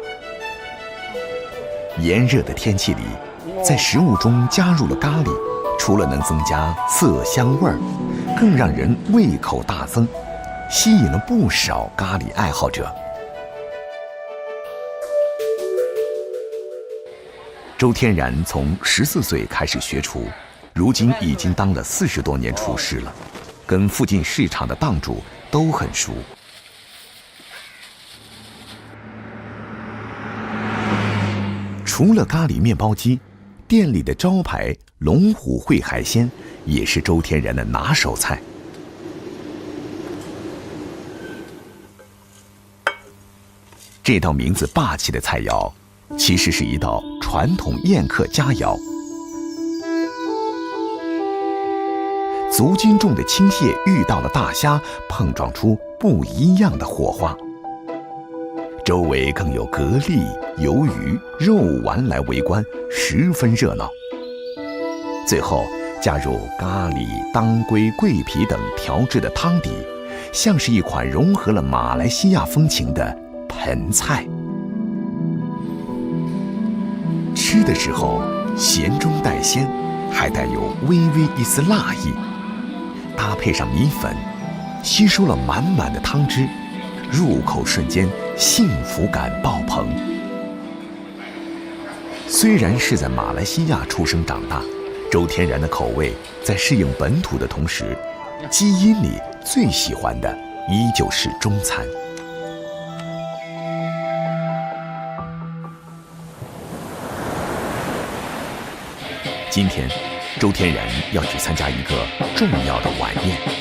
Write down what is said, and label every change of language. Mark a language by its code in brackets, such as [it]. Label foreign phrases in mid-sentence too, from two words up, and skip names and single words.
[zh] 炎熱的天氣裡，在食物中加入了咖喱，除了能增加色香味兒，更讓人胃口大增，吸引了不少咖喱愛好者。周天然從14歲開始學廚，如今已經當了40多年廚師了，跟附近市場的檔主都很熟。除了咖喱面包雞，店裡的招牌龍虎烩海鮮也是周天然的拿手菜。這道名字霸氣的菜肴其實是一道傳統宴客佳肴。足斤重的青蟹遇到了大蝦，碰撞出不一樣的火花。周圍更有蛤蜊、魷魚、肉丸來圍觀，十分熱鬧。最後加入咖喱、當歸、桂皮等調製的湯底，像是一款融合了馬來西亞風情的盆菜。吃的時候鹹中帶鮮，還帶有微微一絲辣意，搭配上米粉，吸收了滿滿的湯汁，入口瞬間幸福感爆棚。虽然是在马来西亚出生长大，周天然的口味在适应本土的同时，基因里最喜欢的依旧是中餐。今天，周天然要去参加一个重要的晚宴。